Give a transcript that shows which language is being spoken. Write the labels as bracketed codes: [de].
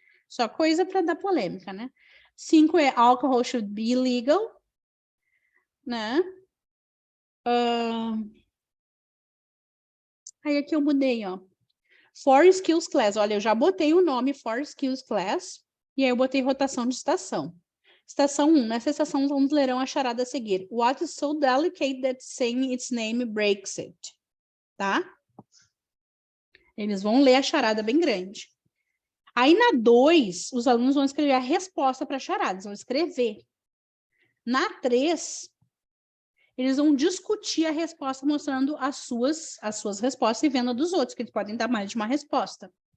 [pt] Só coisa para dar polêmica, né? 5 é [en] alcohol should be illegal, [pt] né? Aí aqui eu mudei, ó. [en] For skills class. [pt] Olha, eu já botei o nome for skills class e aí eu botei rotação de estação. Estação 1. Nessa estação, os alunos lerão a charada a seguir. [en] What is so delicate that saying its name breaks it? [pt] Tá? Eles vão ler a charada bem grande. Aí, na 2, os alunos vão escrever a resposta para a charada. Eles vão escrever. Na 3, eles vão discutir a resposta mostrando as suas respostas e vendo a dos outros, que eles podem dar mais de uma resposta.